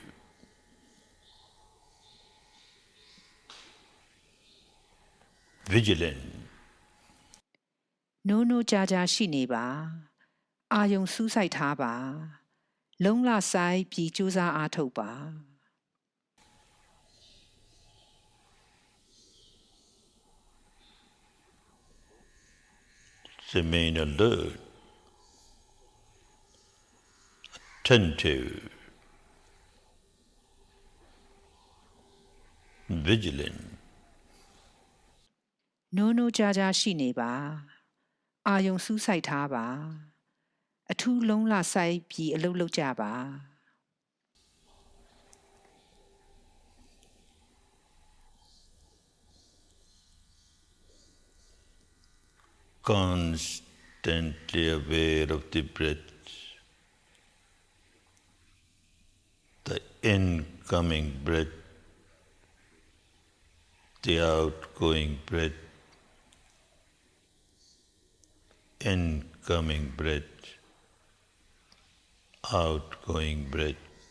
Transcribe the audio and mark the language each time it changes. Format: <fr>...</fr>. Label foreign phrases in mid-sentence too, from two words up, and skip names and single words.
<en>vigilant.</en> <my>နိုးနိုးကြာကြာရှိနေပါအာယုံစူးစိုက်ထားပါလုံးလဆိုင်ပြီးကြိုးစားအားထုတ်ပါ</my> <en>remain alert, attentive, vigilant.</en> <my>နိုးနိုးကြားကြားရှိနေပါအာယုံစူးစိုက်ထားပါအထူးလုံးလစိုက်ပြီးအလုပ်လုပ်ကြပါ</my> <en>Constantly aware of the breath, the incoming breath, the outgoing breath, incoming breath, outgoing breath.</en>